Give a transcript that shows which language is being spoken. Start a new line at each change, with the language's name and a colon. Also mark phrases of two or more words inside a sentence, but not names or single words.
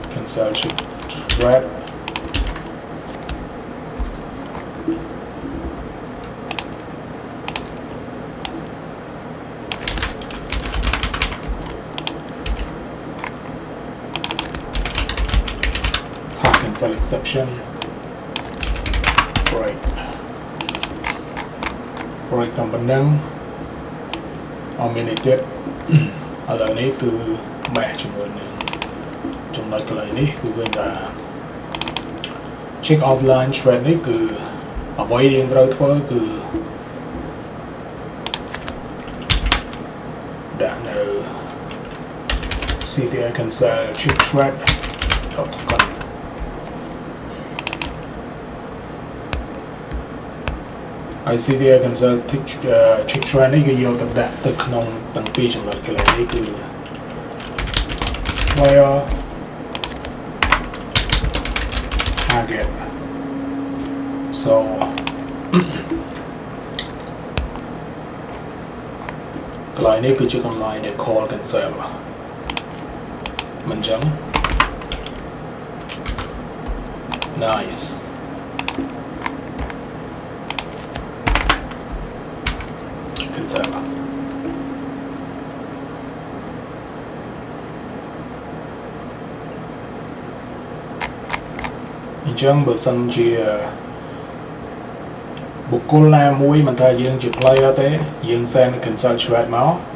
English: cancel check thread cancel exception break
Khmer: តាមប៉ុណ្ណឹង អត់មានអីទៀតឥឡូវនេះគឺ match ជាមួយនឹងចំណុចកន្លែងនេះគឺឃើញថា
English: check offline thread
Khmer: នេះគឺអ្វីដែលយើងត្រូវធ្វើគឺ ដាក់នៅ
English: CTI cancel check thread
Khmer: ហើយ
English: CTI cancel check thread
Khmer: នេះគឺយកទៅដាក់ទៅក្នុងទាំងពីរចំណុចកន្លែងនេះគឺ
English: player target so
Khmer: កន្លែងនេះគឺជាកន្លែងដែល
English: call cancel
Khmer: មិនចឹង nice cancel អញ្ចឹងបើសិនជាបុគ្គលណាមួយមិនថាយើងជា player ទេយើង
English: send cancel thread
Khmer: មក